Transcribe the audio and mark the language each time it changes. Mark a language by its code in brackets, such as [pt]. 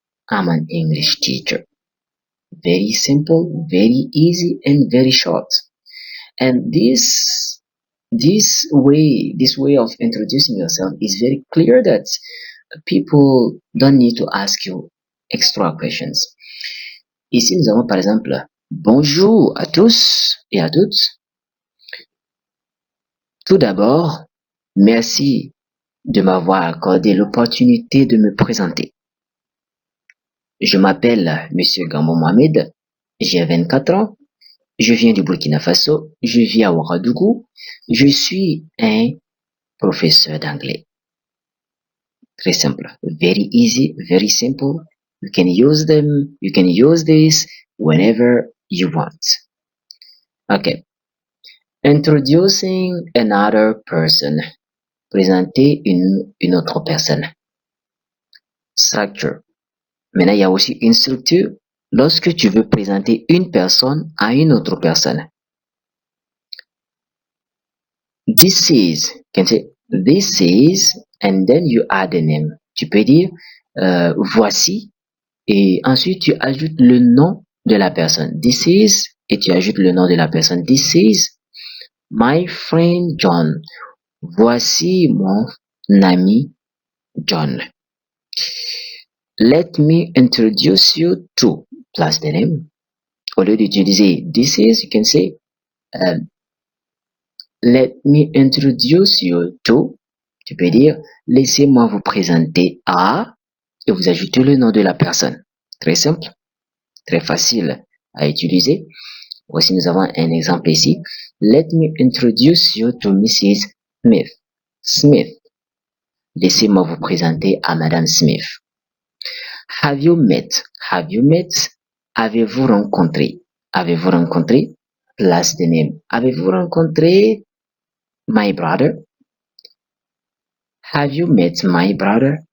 [en] I'm an English teacher. Very simple, very easy, and very short. And this way of introducing yourself is very clear that people don't need to ask you extra questions. [fr] Ici, nous avons par exemple bonjour à tous et à toutes. Tout d'abord, merci de m'avoir accordé l'opportunité de me présenter. Je m'appelle Monsieur Gambo Mohamed, j'ai 24 ans, je viens du Burkina Faso, je vis à Ouagadougou, je suis un professeur d'anglais. Très simple. [en] Very easy, very simple. You can use this whenever you want. Okay. Introducing another person. [fr] Présenter une autre personne. Structure. Maintenant, il y a aussi une structure lorsque tu veux présenter une personne à une autre personne. [en] This is, you can say, this is, and then you add a name. [fr] Tu peux dire, voici, et ensuite tu ajoutes le nom de la personne. [en] This is, [fr] et tu ajoutes le nom de la personne. [en] This is my friend John. [fr] Voici mon ami John. [en] Let me introduce you to, plus the name. [fr] Au lieu d'utiliser [en] this is, you can say, let me introduce you to. [fr] Tu peux dire, laissez-moi vous présenter à, et vous ajoutez le nom de la personne. Très simple, très facile à utiliser. Voici, nous avons un exemple ici. [en] Let me introduce you to Mrs. Smith. Smith. [fr] Laissez-moi vous présenter à Madame Smith. [en] Have you met? Have you met? [fr] Avez-vous rencontré? Avez-vous rencontré? [en] Place the name. [fr] Avez-vous rencontré [en] my brother? Have you met my brother?